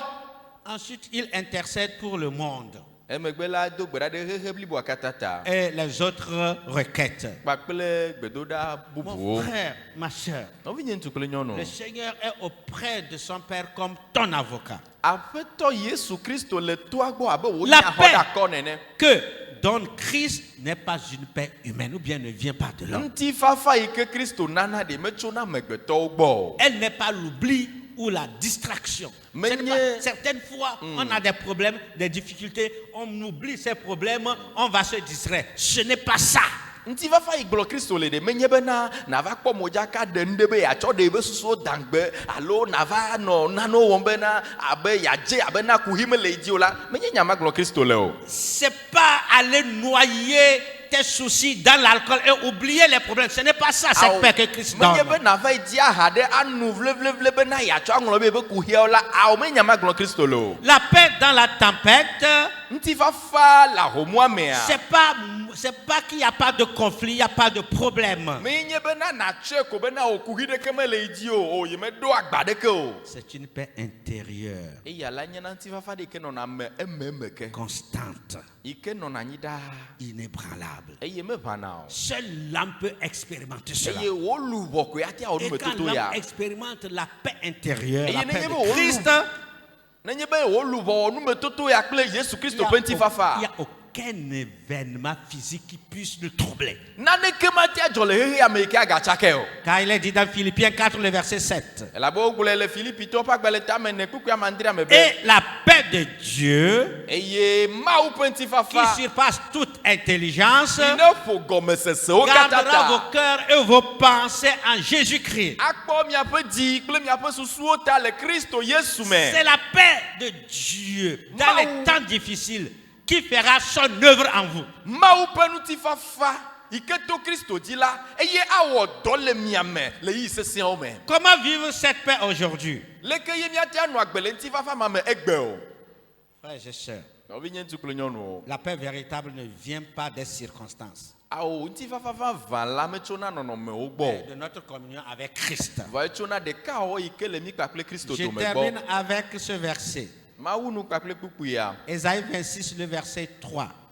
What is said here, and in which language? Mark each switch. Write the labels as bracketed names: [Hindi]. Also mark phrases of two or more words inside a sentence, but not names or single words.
[French] Ensuite, il intercède pour le monde [Ewe] Emegbe la do gbe ɖa ɖe xexe bliboa katã ta. [French] et les autres requêtes. [Ewe] Kpakple gbedoɖa [French] Mon [Ewe] bubuwo. [French] frère, ma soeur, [Ewe] Nɔvinye ŋutsu kple nyɔnu. [French] le Seigneur est auprès de son Père comme ton avocat. [Ewe] Aƒetɔ Yesu Kristo le toa gbɔ abe wò [French] La [Ewe] nyaxɔ [French] paix. [Ewe] ɖe akɔ nene. [French] Que donne Christ n'est pas une paix humaine ou bien ne vient pas de l'homme. [Ewe] Ŋutifafa yi ke Kristo nana ɖe metso na amegbetɔwo gbɔ o. [French] Elle n'est pas l'oubli ou la distraction. Mais Ce n'est nie- pas- Certaines fois, on a des problèmes, des difficultés, on oublie ces problèmes, on va se distraire. Ce n'est pas ça. [Ewe] Ŋutifafa yi gblɔ Kristo le ɖe menye bena nava kpɔ modzaka ɖe nu ɖe be yeatsɔ ɖe ebe susuwo dangbe alo nava nɔ nanewo wɔm bena abe yadze abe na kuhi mele yi dzi o la menye nyama gblɔ Kristo le o. [French] C'est pas aller noyer tes soucis dans l'alcool et oublier les problèmes. Ce n'est pas ça, cette [Ewe] Awo, [French] paix que Christ [Ewe] menye [French] donne. [Ewe] be nava yi dzi aha ɖe anu vlevlevle bena yeatsɔ aŋlɔ be ebe kuhiawo la awo menye nyama gblɔ Kristo le o. [French] La paix dans la tempête, [Ewe] Ŋutifafa le ahomua mea. [French] c'est pas qu'il n'y a pas de conflit, il n'y a pas de problème. [Ewe] Menye bena natsɔe ko bena o kuhi ɖeke mele yi dzi o yi meɖo agba ɖeke o. [French] C'est une paix intérieure, [Ewe] Eya la nye na ŋutifafa ɖe ke nɔna me ememe ke. [French] constante, [Ewe] Yi ke nɔna anyi ɖaa [French] inébranlable. [Ewe] eye meʋãna o. [French] Seul l'âme peut expérimenter cela. [Ewe] Eye wò luʋɔ koe ate awɔ [French] Et quand [Ewe] numetoto ya. [French] l'âme expérimente la paix intérieure, Et la il paix n'est de pas au Christ, [Ewe] Nenye be wò luʋɔ wɔ numetoto ya kple Yesu [French] il [Ewe] Kristo [French] n'y a, [Ewe] ƒe ŋutifafa. [French] il y a aucun événement physique qui puisse le troubler. [Ewe] Naneke mate adzɔ le xexea me yi ke agatsake o. [French] Car il est dit dans Philippiens 4, le verset 7. [Ewe] Elabe wogblɔe le Filipitɔwo ƒe agbalẽ tame ne kpukpui amandria me be. [French] Et la paix de Dieu, [Ewe] Eye Mawu ƒe [French] qui [Ewe] ŋutifafa [French] surpasse toute intelligence, [Ewe] si ne ƒo gɔmesesewo katã [French] gardera vos [Ewe] ta. [French] cœurs et vos pensées en Jésus-Christ. [Ewe] Akpɔ miaƒe dzi kple miaƒe susuwo ta le Kristo Yesu me. [French] C'est la paix de Dieu dans Maou. les temps difficiles qui fera son œuvre en vous. [Ewe] Mawu ƒe ŋutifafa yi ke to Kristo dzi la eye awɔ dɔ le mia me le yi sesẽwo me. [French] Comment vivre cette paix aujourd'hui? [Ewe] Leke ye miate anɔ agbe le ŋutifafa ma me egbe o. [French] Frères et sœurs, La paix véritable ne vient pas des circonstances, mais de notre communion avec Christ. Je termine avec ce verset. Ésaïe 26, le verset 3.